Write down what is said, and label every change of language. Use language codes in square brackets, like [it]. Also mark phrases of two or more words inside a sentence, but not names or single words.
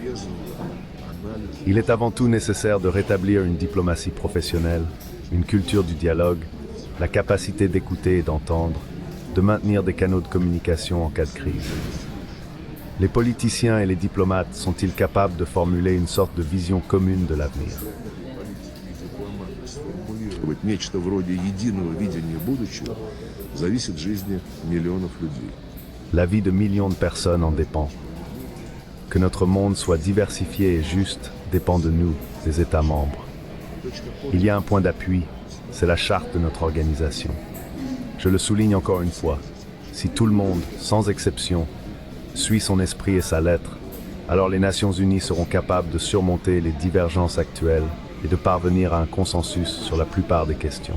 [fr] Il est avant tout nécessaire de rétablir une diplomatie professionnelle, une culture du dialogue, la capacité d'écouter et d'entendre, de maintenir des canaux de communication en cas de crise. Les politiciens et les diplomates sont-ils capables de formuler une sorte de vision commune de l'avenir? [ru] Нечто вроде единого видения будущего зависит от жизни миллионов людей. [fr] La vie de millions de personnes en dépend. Que notre monde soit diversifié et juste dépend de nous, des États membres. Il y a un point d'appui, c'est la charte de notre organisation. Je le souligne encore une fois, si tout le monde, sans exception, suit son esprit et sa lettre, alors les Nations Unies seront capables de surmonter les divergences actuelles et de parvenir à un consensus sur la plupart des questions.